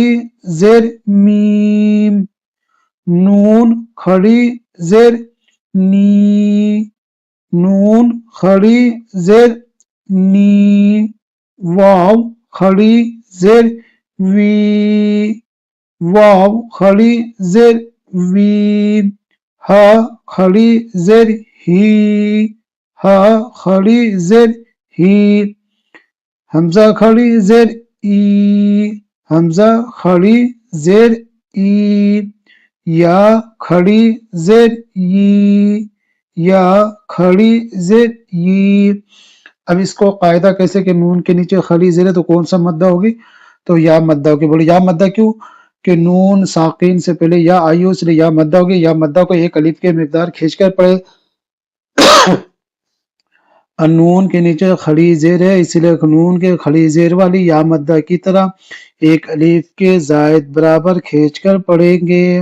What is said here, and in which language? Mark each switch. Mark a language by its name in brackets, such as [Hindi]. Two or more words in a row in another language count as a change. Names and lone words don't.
[Hindi] जेर मीम, नून खड़ी जेर नी, नून खड़ी जेर नी, वाव खड़ी जेर वी, वाव खड़ी जेर वी, हा खड़ी जेर ही, हा खड़ी जेर ही, हमजा खड़ी जेर ई, हमजा खड़ी जेर ई, या खड़ी जेर ई, या खड़ी जेर ई। अब इसको कायदा कैसे कि नून के नीचे खड़ी जेर है तो कौन सा मद्दा होगी, तो या मद्दा होगी। बोले या मद्दा क्यों, कि नून साकिन से पहले या आई हो इसलिए या मद्दा होगी। या मद्दा को एक अलिफ के मिकदार खींचकर पढ़े, नून के नीचे खड़ी जेर है इसलिए नून के खड़ी जेर वाली या मद्दा की तरह एक अलिफ के जायद बराबर खींचकर पढ़ेंगे।